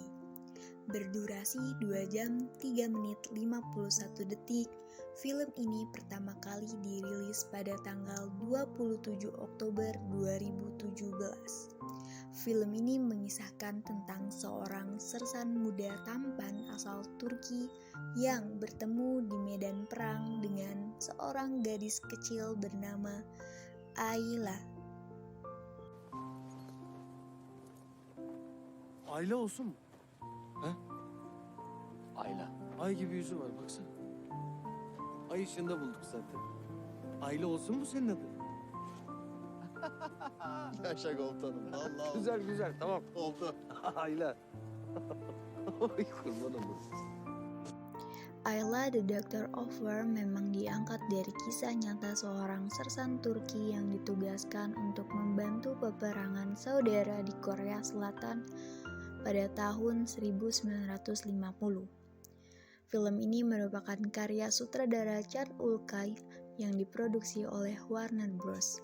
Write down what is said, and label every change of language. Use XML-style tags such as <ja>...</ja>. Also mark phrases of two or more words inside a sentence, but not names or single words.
<id>Berdurasi 2 jam 3 menit 51 detik, film ini pertama kali dirilis pada tanggal 27 Oktober 2017. Film ini mengisahkan tentang seorang sersan muda tampan asal Turki yang bertemu di medan perang dengan seorang gadis kecil bernama Ayla.</id> <tr>Ayla olsun mu? He? Ayla. Ay gibi yüzü var baksana. Ay ışığında bulduk zaten. Ayla olsun mu senin adın? Yaşa komutanım. Vallahi Güzel güzel tamam. oldu. Ayla. Ay kurban olurum.</tr> <id>Ayla the Doctor of War memang diangkat dari kisah nyata seorang sersan Turki yang ditugaskan untuk membantu peperangan saudara di Korea Selatan pada tahun 1950. Film ini merupakan karya sutradara Chad Ulkay yang diproduksi oleh Warner Bros.</id>